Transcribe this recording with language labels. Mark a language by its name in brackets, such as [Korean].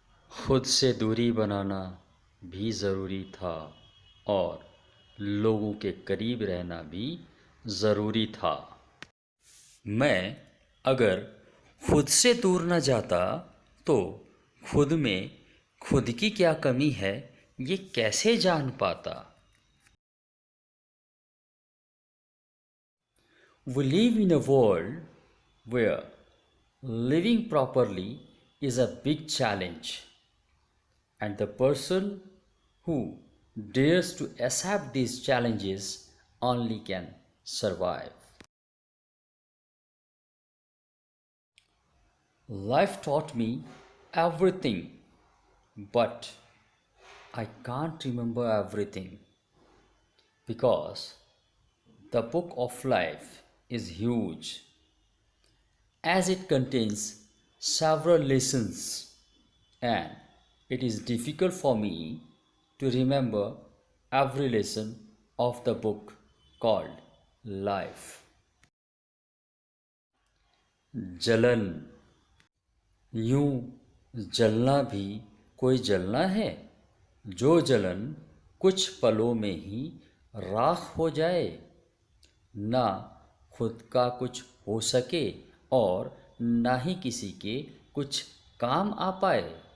[Hindi] खुद से दूरी बनाना भी ज़रूरी था और लोगों के करीब रहना भी ज़रूरी था। मैं अगर खुद से दूर न जाता तो खुद में खुद की क्या कमी है ये कैसे जान पाता। [English] We live in a world where living properly is a big challenge, and the person who dares to accept these challenges only can survive. Life taught me everything, but I can't remember everything because the book of life is huge, as it contains several lessons, and it is difficult for me to remember every lesson of the book called life. [Hindi] जलन। यूं जलना भी कोई जलना है, जो जलन कुछ पलों में ही राख हो जाए, ना खुद का कुछ हो सके और ना ही किसी के कुछ काम आ पाए।